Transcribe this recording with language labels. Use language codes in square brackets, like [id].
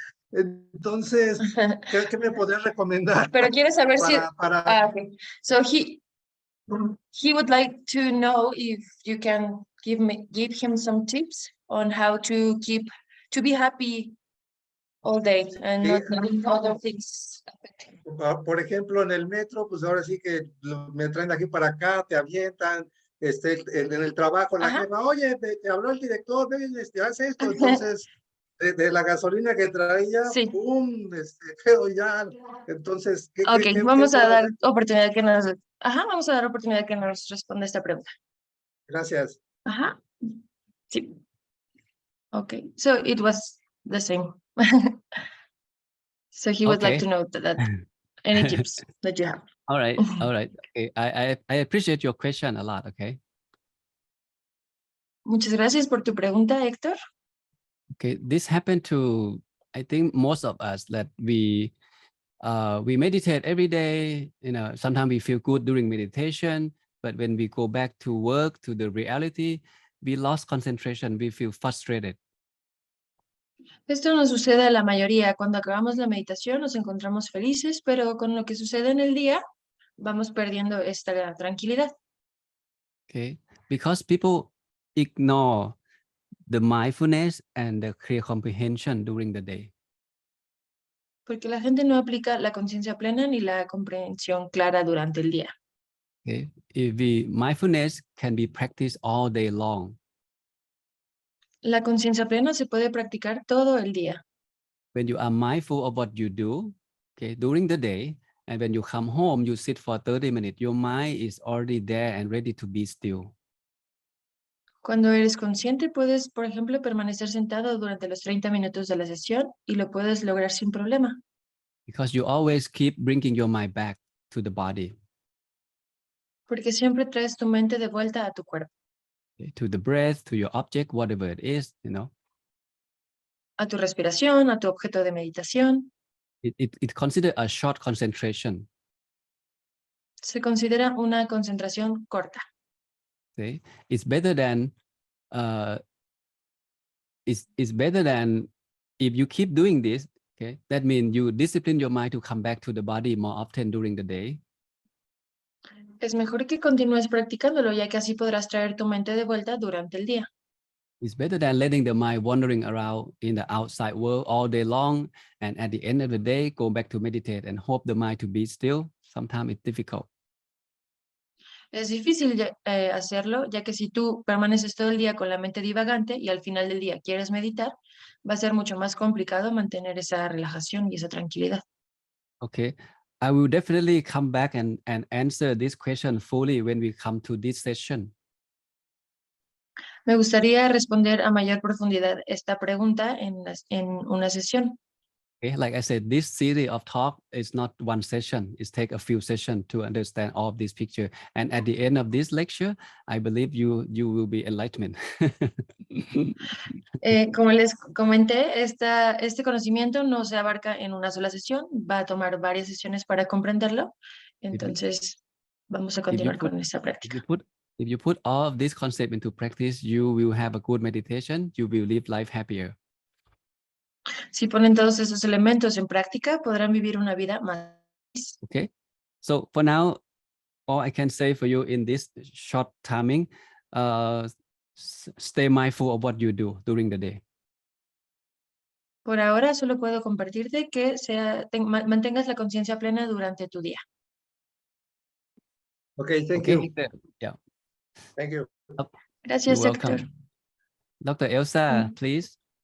[es] Entonces, ¿qué me podrías recomendar? Pero quiere saber si... okay. [en] So he would like to know if you can give him some tips on how to be happy all day and not letting other things affect him. [es] Por ejemplo, en el metro, pues ahora sí que me traen de aquí para acá, te avientan, en el trabajo, la jefa, oye, te habló el director, haz esto, entonces, de la gasolina que traía, sí. ¡pum!, quedo ya, entonces, vamos a dar oportunidad que nos, vamos a dar oportunidad que nos responda esta pregunta. Gracias. [en] Sí. Okay, so it was the same. So he would like Okay. to know that any tips that you have. All right. All right. Okay. I appreciate your question a lot. Okay. [es] Muchas gracias por tu pregunta, Héctor. [en] Okay. This happened to, I think, most of us, that we meditate every day. You know, sometimes we feel good during meditation, but when we go back to work, to the reality, we lost concentration. We feel frustrated. [es] Esto nos sucede a la mayoría. Cuando acabamos la meditación nos encontramos felices, pero con lo que sucede en el día vamos perdiendo esta tranquilidad. [en] Okay. Because people ignore the mindfulness and the clear comprehension during the day. [es] Porque la gente no aplica la conciencia plena ni la comprensión clara durante el día. [en] Okay. Mindfulness can be practiced all day long. [es] La conciencia plena se puede practicar todo el día. [en] When you are mindful of what you do, okay, during the day, and when you come home, you sit for 30 minutes, your mind is already there and ready to be still. [es] Cuando eres consciente, puedes, por ejemplo, permanecer sentado durante los 30 minutos de la sesión y lo puedes lograr sin problema. [en] Because you always keep bringing your mind back to the body, [es] Porque siempre traes tu mente de vuelta a tu cuerpo, [en] okay, to the breath, to your object, whatever it is, you know. [es] a tu respiración, a tu objeto de meditación. [en] It considered a short concentration. [es] Se considera una concentración corta. [en] Okay, it's better than it's better than if you keep doing this. Okay, that means you discipline your mind to come back to the body more often during the day. [es] Es mejor que continúes practicándolo, ya que así podrás traer tu mente de vuelta durante el día. [en] It's better than letting the mind wandering around in the outside world all day long, and at the end of the day, go back to meditate and hope the mind to be still. Sometimes it's difficult. [es] Es difícil hacerlo, ya que si tú permaneces todo el día con la mente divagante y al final del día quieres meditar, va a ser mucho más complicado mantener esa relajación y esa tranquilidad. [en] Okay, I will definitely come back and answer this question fully when we come to this session. [es] Me gustaría responder a mayor profundidad esta pregunta en una sesión. [en] Okay, like I said, this series of talk is not one session. It takes a few sessions to understand all of this picture. And at the end of this lecture, I believe you will be enlightenment. [es] Como les comenté, este conocimiento no se abarca en una sola sesión, va a tomar varias sesiones para comprenderlo. Entonces, vamos a continuar con esta práctica. [en] If you put all of this concept into practice, you will have a good meditation. You will live life happier. [es] Si ponen todos esos elementos en práctica, podrán vivir una vida más feliz. [en] Okay, so for now, all I can say for you in this short timing, stay mindful of what you do during the day. [es] Por ahora solo puedo compartirte que mantengas la conciencia plena durante tu día. [en] Okay, thank you. Yeah. Thank you. [es] Gracias, [en] You're welcome. [es] Héctor. [en] Dr. Elsa, please.